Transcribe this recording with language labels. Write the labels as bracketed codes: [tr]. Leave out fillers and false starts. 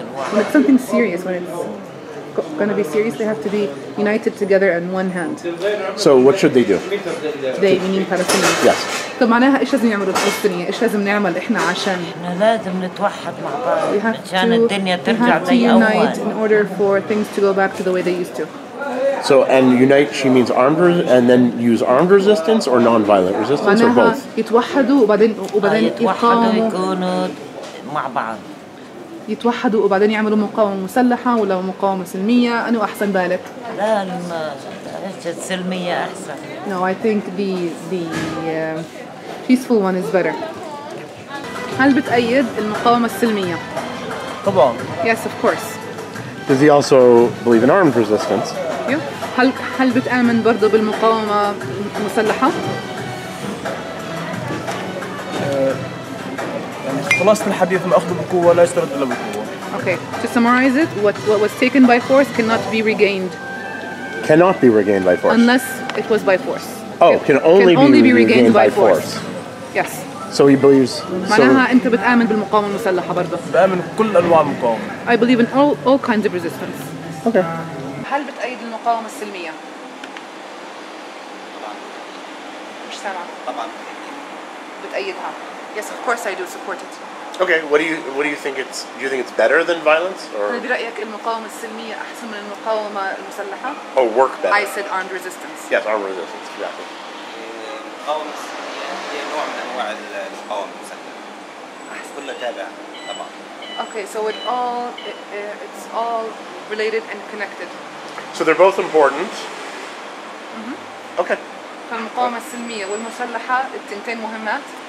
[en] When it's something serious, when it's going to be serious, they have to be united together in one hand. So what should they do? They meaning Palestinians. Yes. [ar] طب معناها إيش لازم يعملوا الفلسطينيين؟ إيش لازم نعمل إحنا عشان؟ إحنا لازم نتوحد مع بعض عشان الدنيا [en] we [ar] ترجع [en] have to [ar] زي أول. [en] unite in order for things to go back to the way they used to. So, and unite, she means and then use armed resistance or non-violent resistance or both? [ar] يتوحدوا وبعدين يتوحدوا يكونوا مع بعض. يتوحدوا وبعدين يعملوا مقاومة مسلحة ولا مقاومة سلمية؟ أنو أحسن بالك؟ لا السلمية أحسن. [en] No, I think the peaceful one is better. [ar] هل بتأيد المقاومة السلمية؟ طبعا. [en] Yes, of course. Does he also believe in armed resistance? Yeah. [ar] هل بتآمن برضه بالمقاومة المسلحة؟ يعني خلاصة الحديث ما أخذه بقوة لا يسترد إلا بقوة. [en] Okay. To summarize it, what was taken by force cannot be regained. Cannot be regained by force. Unless it was by force. Oh, can only be regained by force. Yes. So he believes. [ar] معناها أنت بتآمن بالمقاومة المسلحة برضه. بآمن بكل أنواع المقاومة. [en] I believe in all kinds of resistance. Okay. [ar] هل بتأيد المقاومة السلمية؟ طبعا. مش سامعة. طبعا. بتأيدها. [en] Yes, of course I do support it. Okay. What do you think it's? Do you think it's better than violence or? [ar] هل برأيك المقاومة السلمية أحسن من المقاومة المسلحة؟ [en] Oh, work better. I said armed resistance. Yes, armed resistance. Exactly. [ar] المقاومة السلمية هي نوع من أنواع المقاومة المسلحة. كلها تابعة طبعا. [en] Okay, so it's all related and connected. So they're both important. Okay. [ar] فالمقاومة السلمية والمسلحة التنتين مهمات.